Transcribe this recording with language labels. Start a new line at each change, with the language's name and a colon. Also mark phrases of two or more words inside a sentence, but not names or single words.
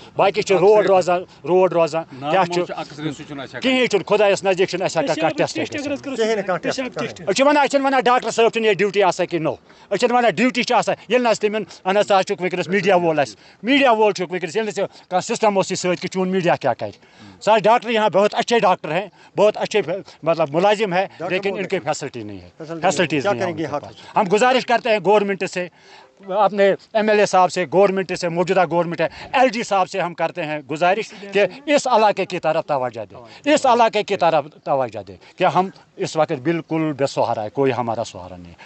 Kashmiri: باقٕے چھِ روڈ روزان کیٛاہ چھُ کِہیٖنۍ چھُنہٕ خۄدایس نزدیٖک چھُنہٕ اَسہِ ہٮ۪کان کانٛہہ ٹیسٹ أسۍ چھِ وَنان ڈاکٹر صٲب چھُنہٕ ییٚتہِ ڈیوٹی آسان کِنہٕ نو أسۍ چھِنہٕ وَنان ڈیوٹی چھِ آسان ییٚلہِ نہٕ اَسہِ تِمن اہن حظ ژٕ چھُکھ وٕنکیٚنس میٖڈیا وول چھُکھ وٕنکیٚنس ییٚلہِ نہٕ ژےٚ کانٛہہ سِسٹم اوسُے سۭتۍ کہِ چون میٖڈیا کیٛاہ کرِ ساز
Urdu: ڈاکٹر یہاں بہت اچھے ڈاکٹر ہیں بہت اچھے مطلب ملازم ہے لیکن ان کی فیسلٹی نہیں ہے فیسلٹیز نہیں ہے ہم گزارش کرتے ہیں گورنمنٹ سے اپنے MLA صاحب سے گورنمنٹ سے موجودہ گورنمنٹ ہے LG صاحب سے ہم کرتے ہیں گزارش کہ اس علاقے کی طرف توجہ دے کہ ہم اس وقت بالکل بے سہارا ہے کوئی ہمارا سہارا نہیں ہے